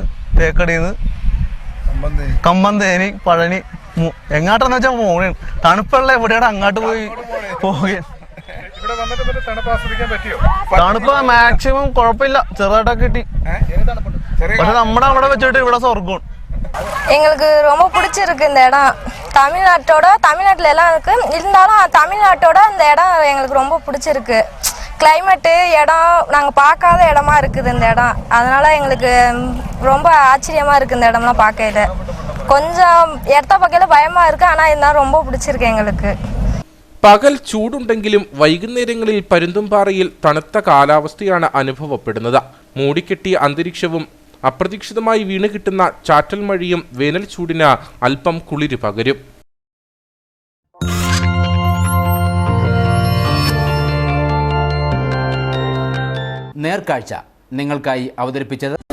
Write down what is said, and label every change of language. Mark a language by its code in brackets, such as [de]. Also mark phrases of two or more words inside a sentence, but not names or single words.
[ml] തേക്കടിയിൽ നിന്ന് കമ്പന്തേനി, പഴനി, എങ്ങാട്ടെന്ന് വെച്ചാൽ പോകണേ. തണുപ്പുള്ള എവിടെയാണ് അങ്ങോട്ട് പോവുകയാണ്. തണുപ്പ് മാക്സിമം കുഴപ്പമില്ല, ചെറുതായിട്ടൊക്കെ കിട്ടി. പക്ഷെ നമ്മുടെ അവിടെ വെച്ചിട്ട് ഇവിടെ സ്വർഗം. [ta] எங்களுக்கு ரொம்ப பிடிச்சிருக்கு இந்த இடம். தமிழ்நாட்டில் எல்லாம் இருக்கு, இருந்தாலும் தமிழ்நாட்டோட இந்த இடம் எங்களுக்கு ரொம்ப பிடிச்சிருக்கு. கிளைமேட்டு, இடம் நாங்கள் பார்க்காத இடமா இருக்குது இந்த இடம். அதனால எங்களுக்கு ரொம்ப ஆச்சரியமா இருக்கு இந்த இடம்லாம் பார்க்கையில. கொஞ்சம் இடத்த பார்க்கல பயமா இருக்கு, ஆனால் இருந்தாலும் ரொம்ப பிடிச்சிருக்கு எங்களுக்கு. [ml] പകൽ ചൂടുണ്ടെങ്കിലും വൈകുന്നേരങ്ങളിൽ പരുന്തുംപാറയിൽ തണുത്ത കാലാവസ്ഥയാണ് അനുഭവപ്പെടുന്നത്. മൂടിക്കെട്ടിയ അന്തരീക്ഷവും അപ്രതീക്ഷിതമായി വീണ് കിട്ടുന്ന ചാറ്റൽ മഴയും വേനൽ ചൂടിന് അല്പം കുളിര് പകരും. നേർക്കാഴ്ച നിങ്ങൾക്കായി അവതരിപ്പിച്ചത്